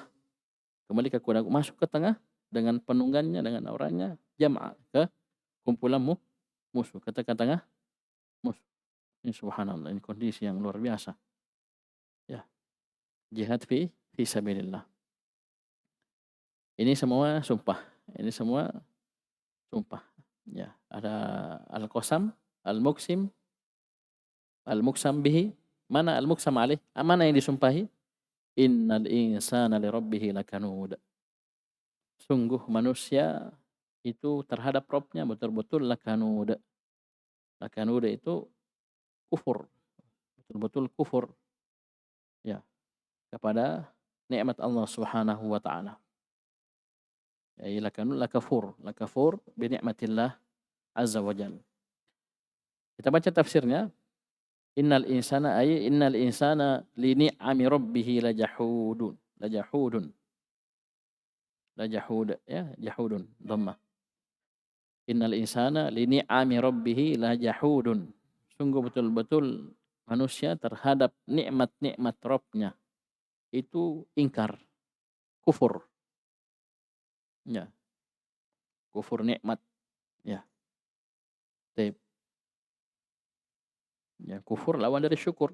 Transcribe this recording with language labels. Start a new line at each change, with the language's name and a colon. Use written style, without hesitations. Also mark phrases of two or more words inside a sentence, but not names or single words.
Indonesian: Kembali ke kuda, masuk ke tengah dengan penunggannya, dengan orangnya, jam'a ke kumpulan musuh, ke tengah musuh. Ini subhanallah, ini kondisi yang luar biasa.
Arabic: Ya, جهاد في سبيل الله.
Indonesian: Ini semua sumpah. Ini semua sumpah.
Arabic: Ya, ada القسم، المقسم، المقسم به.
Indonesian: Mana
Arabic: المقسم عليه?
Indonesian: Mana yang disumpahi?
Arabic: إن الإنسان لربه لكنود.
Indonesian: Sungguh manusia itu terhadap Rabbnya betul-betul lakanud. Lakanud itu kufur, betul-betul kufur ya kepada nikmat Allah
Arabic: سبحانه وتعالى. يا لكنود لكفور بنعمة الله عز وجل.
Indonesian: Kita baca tafsirnya,
Arabic: إن الإنسان لنعم ربه لجحود. لجحود. Lajahud ya, جحود ضمة. إن الإنسان لنعم ربه لجحود.
Indonesian: Sungguh betul-betul manusia terhadap nikmat-nikmat Rabbnya itu ingkar, kufur. Ya, kufur nikmat. Ya. Taib. Ya, kufur lawan dari syukur.